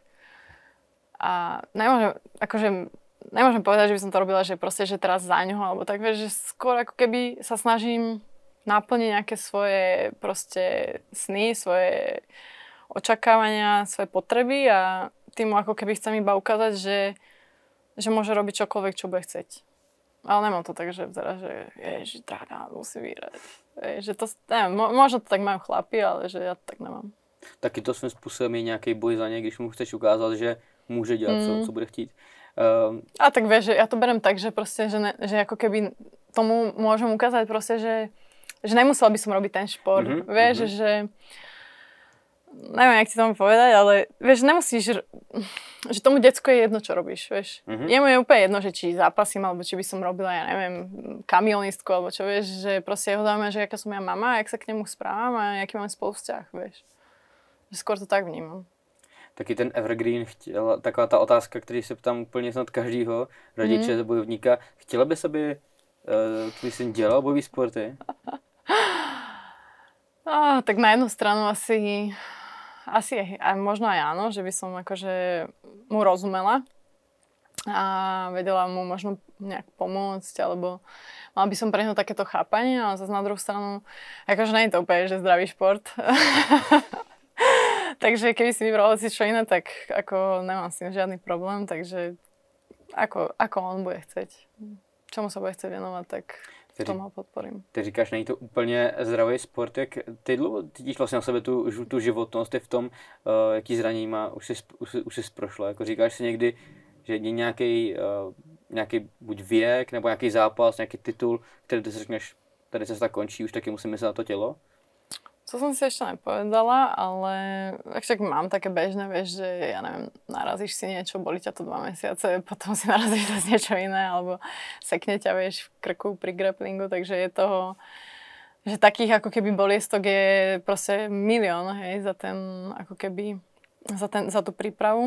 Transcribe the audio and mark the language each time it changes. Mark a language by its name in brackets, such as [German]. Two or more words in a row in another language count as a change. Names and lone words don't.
[Slovak] A nemôžem povedať, že by som to robila, že proste, že teraz za ňoho, alebo tak, vieš, že skôr ako keby sa snažím naplniť nejaké svoje proste sny, svoje očakávania, svoje potreby a tým ako keby chcem iba ukázať, že môže robiť čokoľvek, čo bude chceť. Ale nemám to tak, že vzera, že ježi, drága, musí vyhrať. Že to, neviem, možno to tak majú chlapi, ale že ja to tak nemám. [Czech] Taky to svým způsobem je nějaký boj za ně, když mu chceš ukázat, že může dělat, co bude chtít. [Slovak] A tak vieš, že ja to berem tak, že proste, že ako keby tomu môžem ukázať proste, že nemusela by som robiť ten šport. Vieš, že neviem, jak ti to mám povedať, ale vieš, nemusíš, že tomu decku je jedno, čo robíš, vieš. Je mu úplne jedno, že či zápasím, alebo či by som robila, ja neviem, kamionistku, alebo čo, vieš, že proste jeho zaujíma, že aká som ja mama, jak sa k nemu správam a aký máme spolu vzťah, vieš. Že skôr to tak vnímam. [Czech] Taky ten evergreen, taková ta otázka, který se ptám úplně snad každýho rodiče, bojovníka. Chtěla bys, aby tvůj syn dělal bojový sporty? [Slovak] Tak na jednu stranu asi aj možno aj áno, že by som akože mu rozumela a vedela mu možno nejak pomôcť, alebo mal by som pre neho takéto chápanie, ale zase na druhú stranu, akože nie je to úplne, že zdravý šport. Takže keby si vybral si čo iné, tak ako nemám s tým žiadny problém, takže ako on bude chceť. Čomu sa bude chcieť venovať, tak v tom ho podporím. [Czech] Ty říkáš, není to úplně zdravý sport, jak ty dlouho cítíš vlastně na sebe tu životnost, je v tom, jaký zranění má, už jsi prošla, jako říkáš si někdy, že je nějaký buď věk, nebo nějaký zápas, nějaký titul, který ty si řekneš, tady se tak končí, už taky musím myslet na to tělo? [Slovak] To som si ešte nepovedala, ale však mám také bežné, vieš, že ja neviem, narazíš si niečo, boli ťa to 2 mesiace, potom si narazíš zase niečo iné, alebo sekne ťa, vieš, v krku pri grapplingu, takže je toho, že takých ako keby boliestok je proste milión, hej, za ten, ako keby, za tú prípravu.